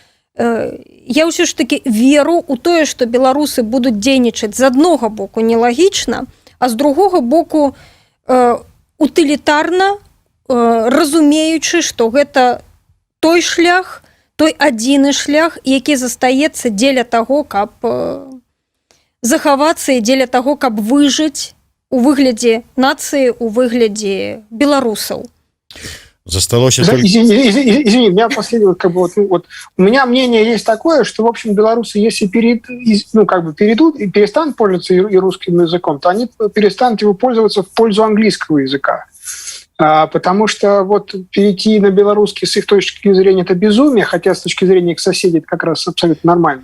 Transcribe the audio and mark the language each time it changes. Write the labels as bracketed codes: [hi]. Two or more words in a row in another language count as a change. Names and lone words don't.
[be] я ўсё ж такі веру ў тое, што беларусы будуць дзейнічаць з аднаго боку нелагічна, а з другога боку утылітарна, разумеючы, што гэта той шлях, той адзіны шлях, які застаецца дзеля таго, каб захавацца і дзеля таго, каб выжыць у выглядзе нацыі, у выглядзе беларусаў. Засталося [ru] Извини, у меня последнее, у меня мнение есть такое, что, в общем, белорусы, если перейдут и перестанут пользоваться и русским языком, то они перестанут его пользоваться в пользу английского языка. Потому что перейти на белорусский с их точки зрения это безумие, хотя с точки зрения их соседей это как раз абсолютно нормально.